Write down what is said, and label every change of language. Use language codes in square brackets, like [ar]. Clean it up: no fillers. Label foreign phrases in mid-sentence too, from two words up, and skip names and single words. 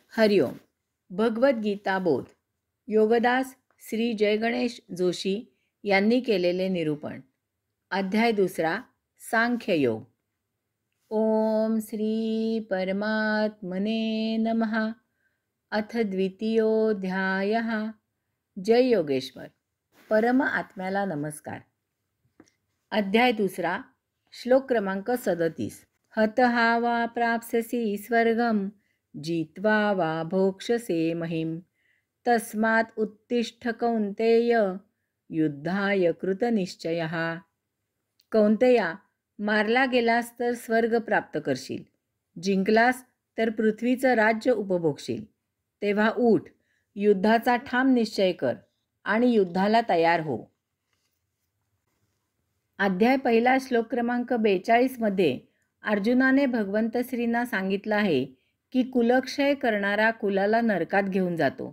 [mr] हरिओम. भगवद्गीता बोध. योगदास श्री जयगणेश जोशी यांनी केलेले निरूपण. अध्याय 2. [sa] सांख्ययोग. ओम श्री परमात्मने नमः. अथ द्वितीयोऽध्यायः. जय योगेश्वर. [mr] परम आत्म्याला नमस्कार. अध्याय 2. श्लोक क्रमांक 37. [sa] हतहा वा प्राप्स्यसि स्वर्गं जित्वा वा भोक्ष्यसे महिं तस्मात् उत्तिष्ठ कौन्तेय युद्धाय कृतनिश्चयः. [mr] कौन्तेया, मारला गेलास तर स्वर्ग प्राप्त करशील, जिंकलास तर पृथ्वीचं राज्य उपभोगशील. तेव्हा उठ, युद्धाचा ठाम निश्चय कर आणि युद्धाला तयार हो. अध्याय 1 श्लोक क्रमांक 42 मध्ये अर्जुनाने भगवंत श्रींना सांगितलं आहे की कुलक्षय करणारा कुलाला नरकात घेऊन जातो.